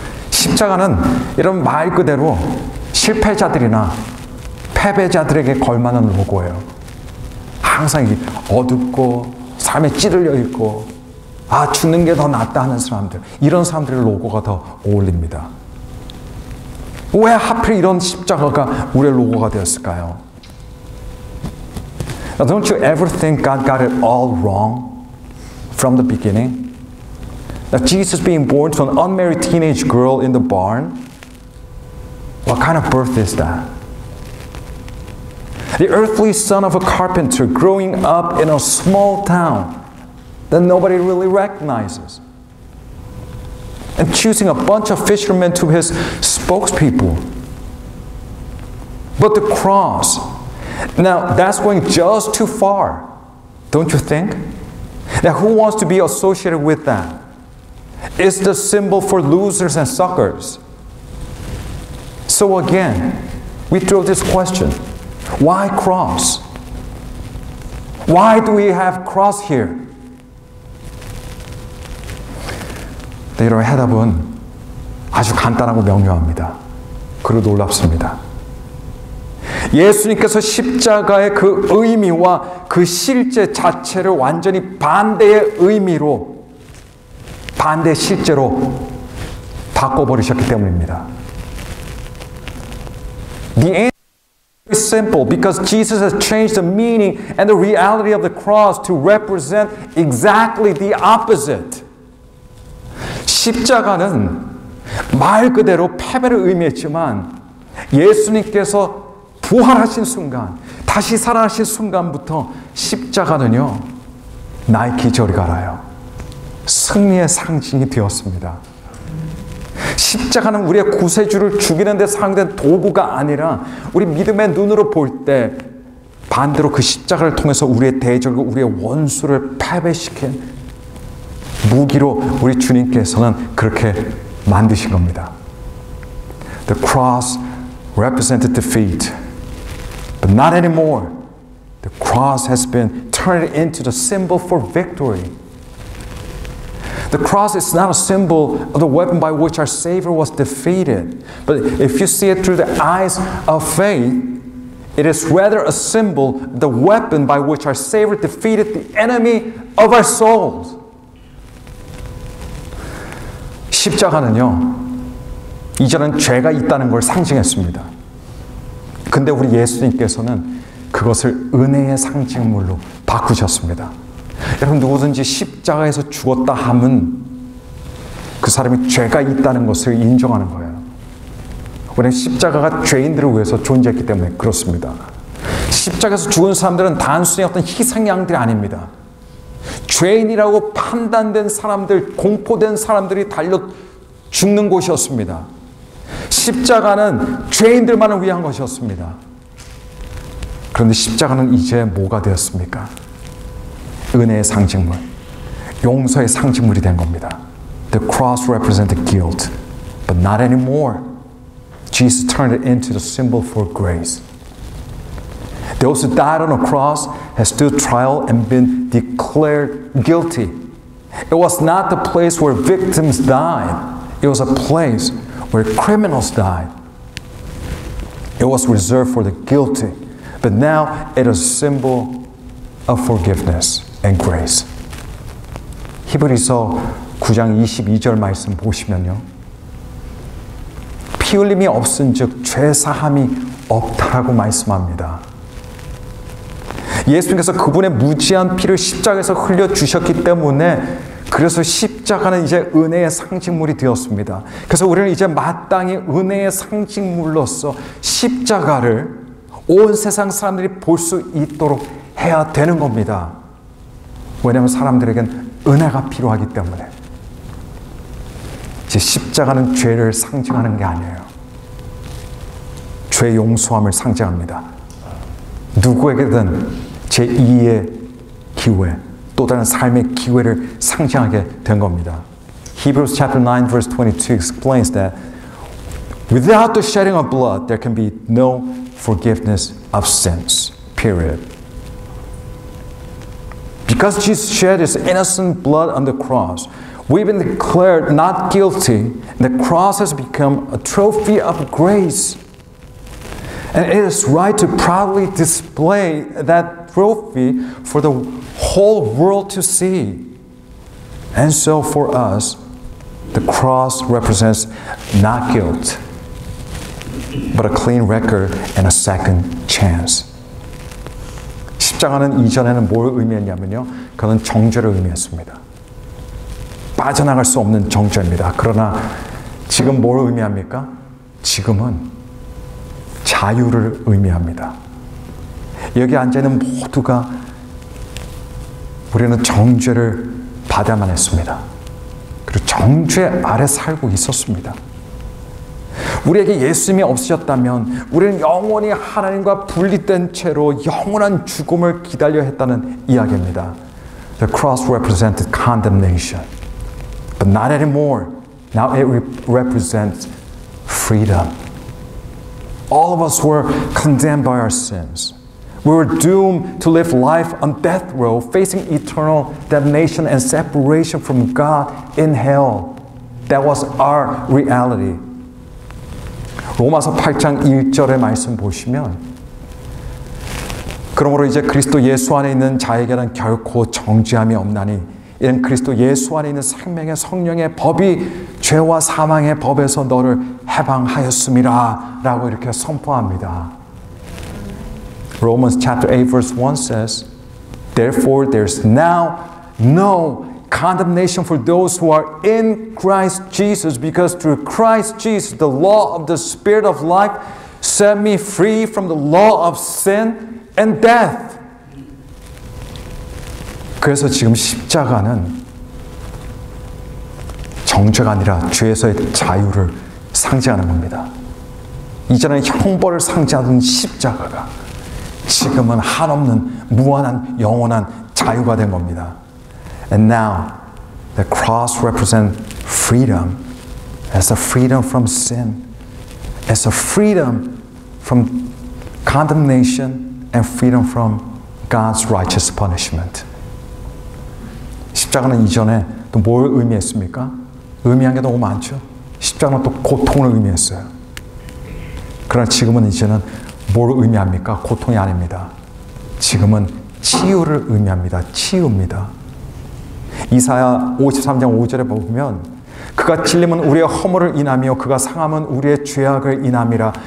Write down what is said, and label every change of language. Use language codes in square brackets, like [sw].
[ko] 십자가는 이런 말 그대로 실패자들이나 패배자들에게 걸맞는 로고예요. 항상 어둡고 삶에 찌들려 있고 죽는 게 더 낫다 하는 사람들, 이런 사람들의 로고가 더 어울립니다. 왜 하필 이런 십자가가 우리의 로고가 되었을까요? [en] Now, don't you ever think God got it all wrong from the beginning? That Jesus being born to an unmarried teenage girl in the barn? What kind of birth is that? The earthly son of a carpenter growing up in a small town that nobody really recognizes. And choosing a bunch of fishermen to his spokespeople. But the cross, now that's going just too far, don't you think? Now who wants to be associated with that? It's the symbol for losers and suckers. So again, we throw this question. Why cross? Why do we have cross here? [ko] 네, 여러분, 해답은 아주 간단하고 명료합니다. 그리고 놀랍습니다. 예수님께서 십자가의 그 의미와 그 실제 자체를 완전히 반대의 의미로, 반대의 실제로 바꿔버리셨기 때문입니다. [en] The answer is simple because Jesus has changed the meaning and the reality of the cross to represent exactly the opposite. [ko] 십자가는 말 그대로 패배를 의미했지만 예수님께서 부활하신 순간 다시 살아나신 순간부터 십자가는요, 나의 기저리 가라요. 승리의 상징이 되었습니다. 십자가는 우리의 구세주를 죽이는 데 사용된 도구가 아니라 우리 믿음의 눈으로 볼 때 반대로 그 십자가를 통해서 우리의 대적과 우리의 원수를 패배시킨 무기로 우리 주님께서는 그렇게 만드신 겁니다. [en] The cross represented defeat, but not anymore. The cross has been turned into the symbol for victory. The cross is not a symbol of the weapon by which our Savior was defeated. But if you see it through the eyes of faith, it is rather a symbol of the weapon by which our Savior defeated the enemy of our souls. [ko] 십자가는요, 이전엔 죄가 있다는 걸 상징했습니다. 근데 우리 예수님께서는 그것을 은혜의 상징물로 바꾸셨습니다. 여러분, 누구든지 십자가에서 죽었다 함은 그 사람이 죄가 있다는 것을 인정하는 거예요. 왜냐하면 십자가가 죄인들을 위해서 존재했기 때문에 그렇습니다. 십자가에서 죽은 사람들은 단순히 어떤 희생양들이 아닙니다. 죄인이라고 판단된 사람들, 공포된 사람들이 달려 죽는 곳이었습니다. 십자가는 죄인들만을 위한 것이었습니다. 그런데 십자가는 이제 뭐가 되었습니까? 은혜의 상징물, 용서의 상징물이 된 겁니다. [en] The cross represented guilt, but not anymore. Jesus turned it into the symbol for grace. Those who died on a cross have stood trial and been declared guilty. It was not the place where victims died. It was a place where criminals died. It was reserved for the guilty. But now it is a symbol of forgiveness and grace. [ko] 히브리서 9장 22절 말씀 보시면요, 피 흘림이 없은즉 죄 사함이 없다라고 말씀합니다. 예수님께서 그분의 무지한 피를 십자가에서 흘려 주셨기 때문에 그래서 십자가는 이제 은혜의 상징물이 되었습니다. 그래서 우리는 이제 마땅히 은혜의 상징물로서 십자가를 온 세상 사람들이 볼 수 있도록 해야 되는 겁니다. 왜냐하면 사람들에겐 은혜가 필요하기 때문에. 이제 십자가는 죄를 상징하는 게 아니에요. 죄 용서함을 상징합니다. 누구에게든 제2의 기회, 또 다른 삶의 기회를 상징하게 된 겁니다. [en] Hebrews chapter 9 verse 22 explains that without the shedding of blood there can be no forgiveness of sins. Period. Because Jesus shed his innocent blood on the cross, we've been declared not guilty, and the cross has become a trophy of grace. And it is right to proudly display that trophy for the whole world to see. And so for us, the cross represents not guilt, but a clean record and a second chance. [ko] 십자가는 이전에는 뭘 의미했냐면요, 그는 정죄를 의미했습니다. 빠져나갈 수 없는 정죄입니다. 그러나 지금 뭘 의미합니까? 지금은 자유를 의미합니다. 여기 앉아있는 모두가 우리는 정죄를 받아야만 했습니다. 그리고 정죄 아래 살고 있었습니다. 우리에게 예수님이 없으셨다면 우리는 영원히 하나님과 분리된 채로 영원한 죽음을 기다려야 했다는 이야기입니다. [en] The cross represented condemnation, but not anymore. Now it represents freedom. All of us were condemned by our sins. We were doomed to live life on death row, facing eternal damnation and separation from God in hell. That was our reality. [ko] 로마서 8장 1절의 말씀 보시면, 그러므로 이제 그리스도 예수 안에 있는 자에게는 결코 정죄함이 없나니 이는 그리스도 예수 안에 있는 생명의 성령의 법이 죄와 사망의 법에서 너를 해방하였음이라 라고 이렇게 선포합니다. [en] Romans chapter 8 verse 1 says, Therefore there's now no condemnation for those who are in Christ Jesus, because through Christ Jesus the law of the Spirit of life set me free from the law of sin and death. [ko] 그래서 지금 십자가는 정죄가 아니라 죄에서의 자유를 상징하는 겁니다. 이전에는 형벌을 상징하던 십자가가 지금은 한없는 무한한 영원한 자유가 된 겁니다. [en] And now the cross represents freedom. As a freedom from sin. As a freedom from condemnation and freedom from God's righteous punishment. [ko] 십자가는 이전에 또 뭘 의미했습니까? 의미한 게 너무 많죠. 십자가는 또 고통을 의미했어요. 그러나 지금은 이제는 뭘 의미합니까? 고통이 아닙니다. 지금은 치유를 의미합니다. 치유입니다. 이사야 53장 5절에 보면 그가 찔림은 우리의 허물을 인하며 그가 상함은 우리의 죄악을 인함이라.